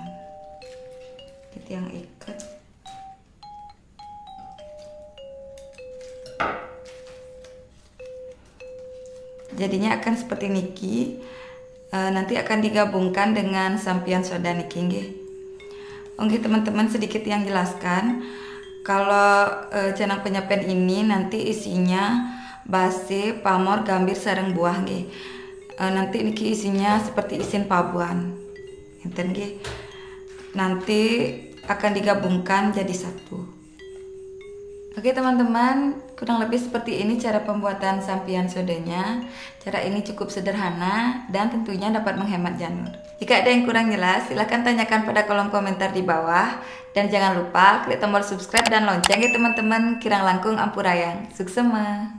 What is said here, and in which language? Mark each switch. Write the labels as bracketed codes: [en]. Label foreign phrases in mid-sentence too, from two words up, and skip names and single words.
[id] Kita yang ikat. Jadinya akan seperti niki. Nanti akan digabungkan dengan sampian soda niki nggih. Oke teman-teman, sedikit yang jelaskan. Kalau jenang penyapen ini nanti isinya base, pamor, gambir, sareng buah nggih. Nanti niki isinya seperti isin pabuan. [ban] Enten nggih. [id] Nanti akan digabungkan jadi satu. Oke teman-teman, kurang lebih seperti ini cara pembuatan sampian sodanya. Cara ini cukup sederhana dan tentunya dapat menghemat janur. Jika ada yang kurang jelas, silahkan tanyakan pada kolom komentar di bawah. Dan jangan lupa klik tombol subscribe dan lonceng ya teman-teman. [ban] Kirang langkung ampurayang. Suksema.